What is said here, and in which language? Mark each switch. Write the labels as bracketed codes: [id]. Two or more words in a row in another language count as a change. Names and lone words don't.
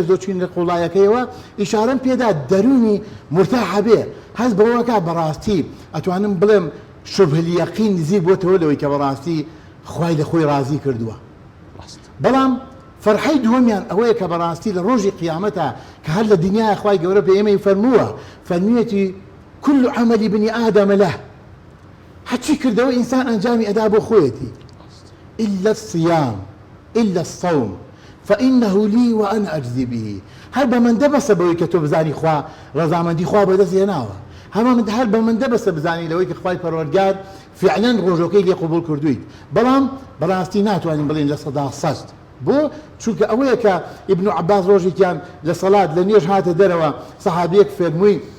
[ckb] زۆرچین لە قوڵایەکەیەوە ئیشارەم پێدا دەرونی مرتاحە بێ هەست بەوەکە بەڕاستی ئەتوانم بڵێم [ar] شبه اليقین [ckb] نزیک بۆتەوە لەوەی کە بەڕاستی خوای لە خۆی رازی کردووە بەڵام فەرحەی دووەمیان ئەوەیە کە بەڕاستی لە ڕۆژی قیامەتە کە هەر لە دنیای خوای گەورە پێ ئێمەی فەرمووە فەرمیێتی [ar] كل عمل بني آدم له [ckb] هەرچی کردەوە ئینسان ئەنجامی ئەدا بۆ خۆیەتی [ar] إلا الصيام إلا الصوم فإنه لي وأنا أجزي به [ckb] هەر بە من دەبەسە بەوەی کە تۆ بزانی خوا ڕەزامەندی خوا بەدەست هێناوە هەر بە من دەبەسە بزانی لەوەی کە خوای پەروەردگار فعلەن ڕۆژەکەی لێ قبول کردویت بەڵام بەڕاستی ناتوانین بڵێن لە سەدا سەست بۆ چونکە ئەوەیە کە ئیبن عەباس ڕۆژێکیان لە سەڵات لە نوێژ هاتە دەرەوە سەحابیەک فەرمووی